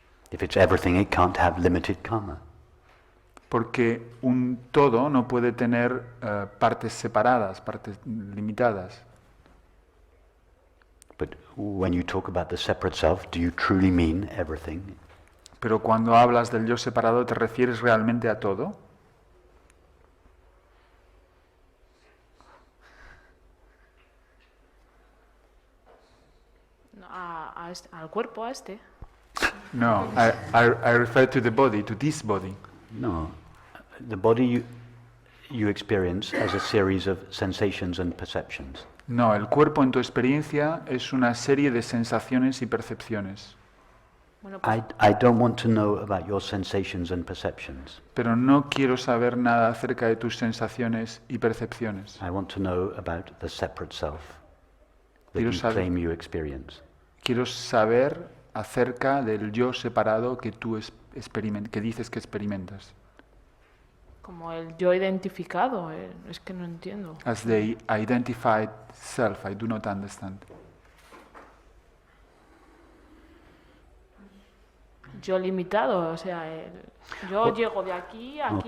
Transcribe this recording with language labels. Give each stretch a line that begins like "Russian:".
English: If it's everything, it can't have limited karma.
Spanish: Porque un todo no puede tener partes separadas, partes limitadas.
English: But when you talk about the separate self, do you truly mean everything?
Spanish: Pero cuando hablas del yo separado, ¿te refieres realmente a todo? No, al cuerpo, a este.
English: No, I refer to the body, to this body. No. The body you experience as a series of sensations and perceptions.
Spanish: No, el cuerpo en tu experiencia es una serie de sensaciones y percepciones. Bueno, pues,
English: I don't want to know about your sensations and perceptions.
Spanish: Pero no quiero saber nada acerca de tus sensaciones y percepciones.
English: I want to know about the separate self that
Spanish: Quiero
English: you
Spanish: saber-
English: claim you experience.
Spanish: Quiero saber acerca del yo separado que tú que dices que experimentas. Como el yo identificado, es que no entiendo.
English: As the identified self, I do not understand.
Spanish: Yo limitado, o sea, yo llego de aquí a aquí.